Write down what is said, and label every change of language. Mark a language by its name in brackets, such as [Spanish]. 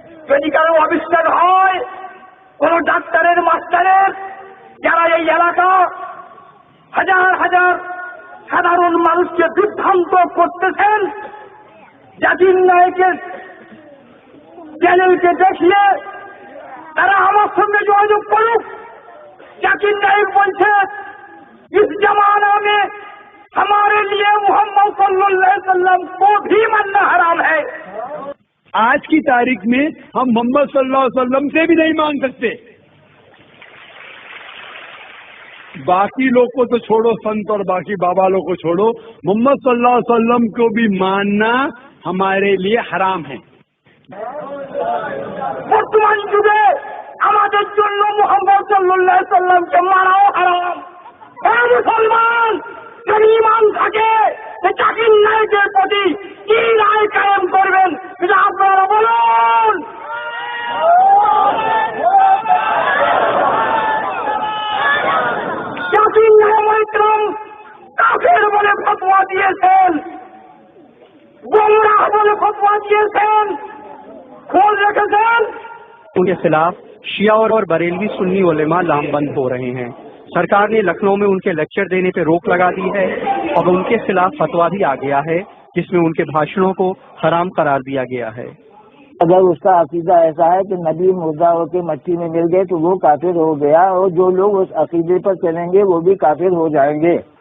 [Bangla] যদি কারো আবিষ্কার হয়, কোন ডাক্তারের মাস্টারের, যারা এই এলাকা হাজার হাজার সাধারণ মানুষকে বিভ্রান্ত করতেছেন, জাকির নায়েকের চ্যানেলকে দেখিয়ে তারা আমার সঙ্গে যোগাযোগ করুক। [Hindi] জাকির नायक [Bangla] বলছে [Hindi] इस जमाना में हमारे लिए मोहम्मद सल्लल्लाहु अलैहि वसल्लम को भी मानना हराम है। आज की तारीख में हम मोहम्मद सल्लल्लाहु अलैहि वसल्लम से भी नहीं मान सकते। बाकी लोग को तो छोड़ो, संत और बाकी बाबा लोग को छोड़ो, मोहम्मद सल्लल्लाहु अलैहि वसल्लम को भी मानना हमारे लिए हराम है। [Bangla] বর্তমান যুগে আমাদের জন্য মুহাম্মদ সাল্লাল্লাহু আলাইহি সাল্লামকে মানাও হারাম। হে মুসলমান, যদি ঈমান থাকে জাকির নায়েকের প্রতি কি রায় কায়েম করবেন এটা আপনারা বলুন। জাকির নায়েক কাফের বলে ফতোয়া দিয়েছেন, গোমরাহ বলে ফতোয়া দিয়েছেন, [Hindi] खोल रखें। उनके खिलाफ शिया और बरेलवी सुन्नी उलेमा लामबंद हो रहे हैं। सरकार ने लखनऊ में उनके लेक्चर देने पर रोक लगा दी है। अब उनके खिलाफ फतवा भी आ गया है जिसमें उनके भाषणों को हराम करार दिया गया है। अगर उसका अकीदा ऐसा है कि नबी मुर्दा होकर मट्टी में मिल गए तो वो काफिर हो गया, और जो लोग उस अकीदे पर चलेंगे वो भी काफिर हो जाएंगे।